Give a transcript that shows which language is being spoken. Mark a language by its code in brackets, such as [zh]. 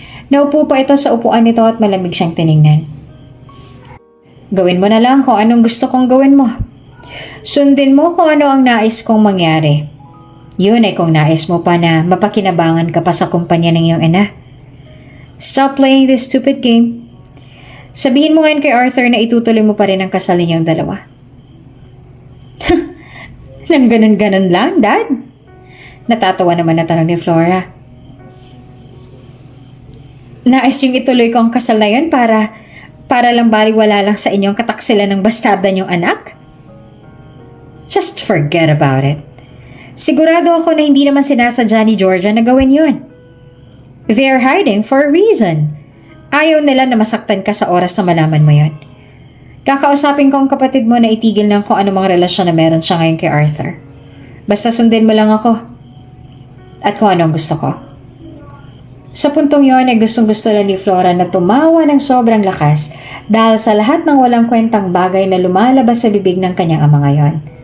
[tl] Naupo pa ito sa upuan nito at malamig siyang tiningnan. Gawin mo na lang kung anong gusto kong gawin mo. Sundin mo kung ano ang nais kong mangyari. Yun ay kung nais mo pa na mapakinabangan ka pa sa kumpanya ng iyong ina. [en] Stop playing this stupid game. [tl] Sabihin mo ngayon kay Arthur na itutuloy mo pa rin ang kasal ninyong dalawa. Nang ganun-ganun lang, Dad? Natatawa naman na tanong ni Flora. Nais yung ituloy ko ang kasal na yun para lang baliwala lang sa inyong kataksilan ng bastarda niyong anak? [en] Just forget about it. [tl] Sigurado ako na hindi naman sinasadya ni Georgia na gawin yun. [en] They're hiding for a reason. [tl] Ayaw nila na masaktan ka sa oras na malaman mo yun. Kakausapin ko ang kapatid mo na itigil ng kung ano mga relasyon na meron siya ngayon kay Arthur. Basta sundin mo lang ako. At kung ano ang gusto ko. Sa puntong yon ay gustong-gusto lang ni Flora na tumawa ng sobrang lakas dahil sa lahat ng walang kwentang bagay na lumalabas sa bibig ng kanyang ama ngayon.